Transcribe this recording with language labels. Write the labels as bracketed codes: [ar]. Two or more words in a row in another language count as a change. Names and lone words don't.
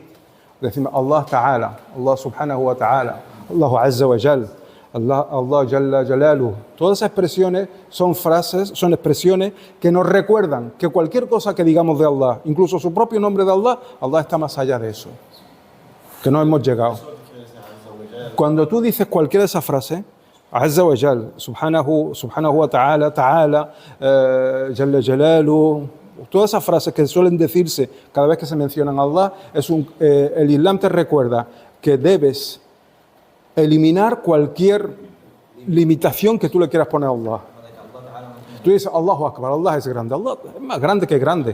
[ar] Decimos الله تعالى، الله سبحانه وتعالى، الله عز وجل، الله جل جلاله. [es] Todas esas expresiones son frases, son expresiones que nos recuerdan que cualquier cosa que digamos de Allah, incluso su propio nombre de Allah, Allah está más allá de eso, que no hemos llegado. Cuando tú dices cualquiera de esas frases, [ar] عز وجل، سبحانه وتعالى، تعالى، جل جلاله, [es] todas esas frases que suelen decirse cada vez que se mencionan a Allah, el Islam te recuerda que debes eliminar cualquier limitación que tú le quieras poner a Allah. Tú dices [ar] الله أكبر, [es] Allah es grande, Allah es más grande que grande.